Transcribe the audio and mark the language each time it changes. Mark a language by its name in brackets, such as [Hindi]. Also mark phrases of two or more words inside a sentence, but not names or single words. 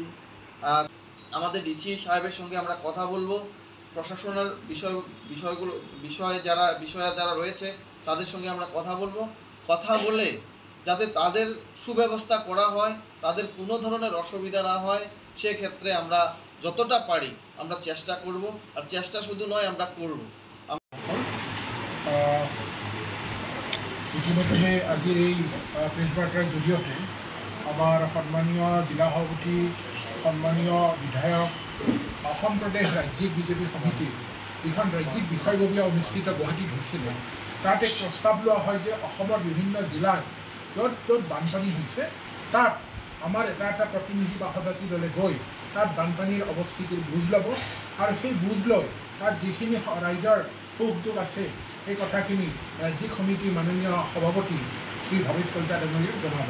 [Bangla] আমাদের ডিসি সাহেবের সঙ্গে আমরা কথা বলবো, প্রশাসনের বিষয়ে যারা রয়েছে তাদের সঙ্গে আমরা কথা বলবো, কথা বলে যাতে তাদের সুব্যবস্থা করা হয়, তাদের কোনো ধরনের অসুবিধা না হয় সেক্ষেত্রে আমরা যতটা পারি আমরা চেষ্টা করব। আর চেষ্টা শুধু নয়, আমরা করব। [Assamese] ইতিমধ্যে আজিৰ এই প্ৰেছ বাৰ্তাৰ জৰিয়তে আমাৰ সন্মানীয় জিলা সভাপতি, সন্মানীয় বিধায়ক, অসম প্ৰদেশ ৰাজ্যিক বিজেপি সমিতিৰ যিখন ৰাজ্যিক বিষয়ববীয়া অনুষ্ঠিত গুৱাহাটীত হৈছিলে, তাত এক প্ৰস্তাৱ লোৱা হয় যে অসমৰ বিভিন্ন জিলাত য'ত য'ত বানপানী হৈছে তাত আমাৰ এটা প্ৰতিনিধি বা সজাতি দলে গৈ তাত বানপানীৰ অৱস্থিতিৰ বুজ ল'ব আৰু সেই বুজ লৈ তাত যিখিনি ৰাইজৰ সুখ দুখ আছে এই কথাখিনি ৰাজ্যিক সমিতিৰ মাননীয় সভাপতি শ্ৰী ভৱেশ কলিতা ডাঙৰীয়াক জনাব।